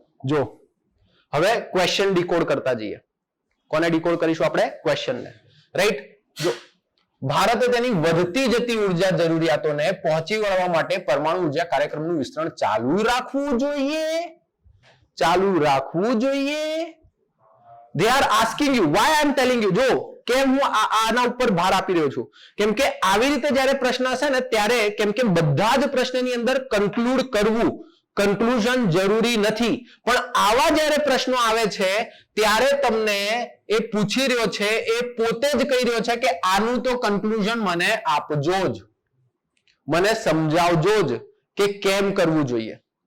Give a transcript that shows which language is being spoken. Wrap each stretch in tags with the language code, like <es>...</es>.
<gu>જો હવે question decode કરતા જઈએ. કોને ડીકોડ કરીશું આપણે? ક્વેશ્ચનને, રાઈટ. જો ભારતે તેની વધતી જતી ઉર્જા જરૂરિયાતોને પહોંચી વળવા માટે પરમાણુ ઉર્જા કાર્યક્રમનું વિસ્તરણ ચાલુ રાખવું જોઈએ, ચાલુ રાખવું જોઈએ.</gu> <en>They are asking you, why I am telling you.</en> <gu>જો કેમ હું આના ઉપર ભાર આપી રહ્યો છું, કેમ કે આવી રીતે જ્યારે પ્રશ્ન હશે ને ત્યારે, કેમ કે બધા જ પ્રશ્નની અંદર કન્ક્લુડ કરવું, કન્ક્લુઝન જરૂરી નથી, પણ આવા જ્યારે પ્રશ્નો આવે છે ત્યારે તમને એ પૂછી રહ્યો છે, એ પોતે જ કહી રહ્યો છે કે આનું તો કન્ક્લુઝન મને આપજો જ, મને સમજાવજો જ કે કેમ કરવું જોઈએ.</gu>